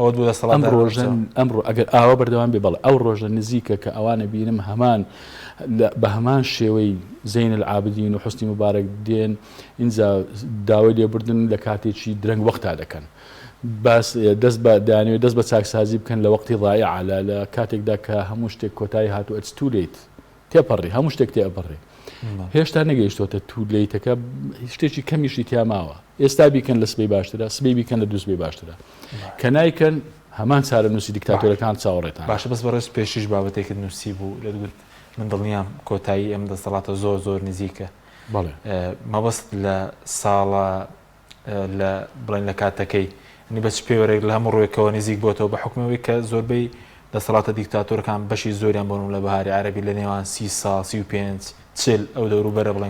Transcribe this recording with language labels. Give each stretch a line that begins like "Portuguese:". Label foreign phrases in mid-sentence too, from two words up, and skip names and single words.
Central Kurdish: ئەمڕۆ ئەگەر ئاوە بەردەوام بێ بەڵێ ئەو ڕۆژە نزیکە کە ئەوانە بینم هەمان بە هەمان شێوەی زین العابدین و حسنی مبارەک دێن اینجا داوای لێبوردن لە کاتێکی درەنگ وەختا دەکەن باس دەست بە چاکسازی بکەن لە وەختی ضایع لە کاتێکدا کە هەموو شتێک کۆتایی هاتووە
English: it's too late
Central Kurdish: تێپەڕی هەموو شتێک تێپەڕی هێشتا نەگەیشتۆتە تو لەیتەکە شتێکی کەمیشی تیا ماوە ئێستا بیکەن لە سبەی باشترە سبەی بیکەن لە دوو سبەی باشترە کە نایکەن هەمان چارە نووسی دیکتاتۆرەکان چاوەڕێتان باشە بەس بەڕێز پێشیش بابەتێکت نووسی بوو لە دوگوت من دڵنیام کۆتایی ئەم دەسەڵاتە زۆر نزیکە مەبەست لە ساڵە لە بڵێن لە کاتەکەی نی بەچ پێوەرێک لە هەموو ڕۆیەکەوە نزیک بۆتەوە بە حکومەوەی کە زۆربەی دەسەڵاتە دیکتاتۆرەکان بەشی زۆریان بۆن لە بەهاری عەرەبی لە نێوان 30 ساڵ 35 40 ئەو دەوروبەرە بڵێن